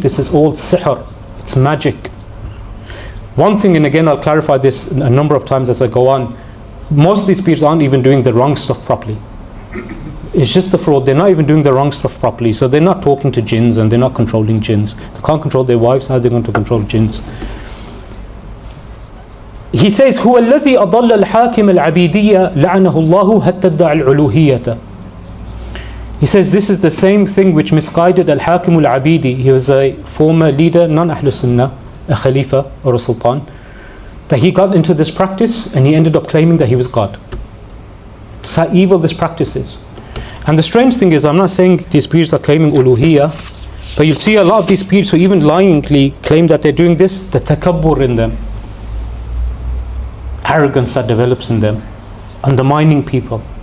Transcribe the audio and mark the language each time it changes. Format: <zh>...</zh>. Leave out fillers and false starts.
<en>This is all sihr, it's magic. One thing, and again I'll clarify this a number of times as I go on, most of these peers aren't even doing the wrong stuff properly. It's just the fraud, they're not even doing the wrong stuff properly. So they're not talking to jinns and they're not controlling jinns. They can't control their wives, how are they going to control jinns? He says,</en> <ar>هو الذي أضل الحاكم العبيدية لعنه الله حتى ادعى الألوهية.</ar> <en>He says this is the same thing which misguided Al-Hakim Al-Abidi. He was a former leader, non-Ahlul Sunnah, a Khalifa or a Sultan, that he got into this practice and he ended up claiming that he was God. That's how evil this practice is. And the strange thing is, I'm not saying these peers are claiming uluhiyah, but you'll see a lot of these peers who even lyingly claim that they're doing this, the takabbur in them, arrogance that develops in them, undermining people.</en>